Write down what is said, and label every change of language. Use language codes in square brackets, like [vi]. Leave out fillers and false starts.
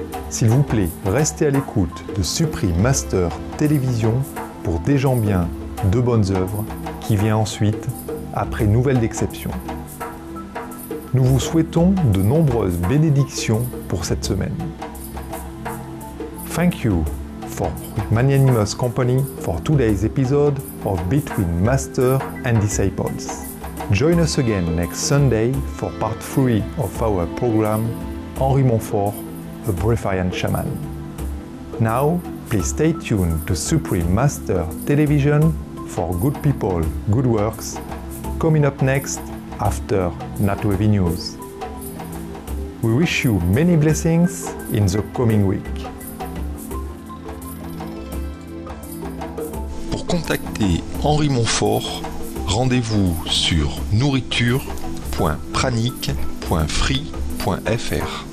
[fr] S'il vous plaît, restez à l'écoute de Supreme Master Télévision pour Des gens bien, de bonnes œuvres, qui vient ensuite après Nouvelles d'exception. Nous vous souhaitons de nombreuses bénédictions pour cette semaine. [en] Thank you for magnanimous company for today's episode of Between Master and Disciples. Join us again next Sunday for part 3 of our program, Henri Montfort, a Breatharian Shaman. Now, please stay tuned to Supreme Master Television for Good People, Good Works, coming up next after NatWave News. We wish you many blessings in the coming week. [fr] Pour contacter Henri Montfort, rendez-vous sur nourriture.pranique.free.fr.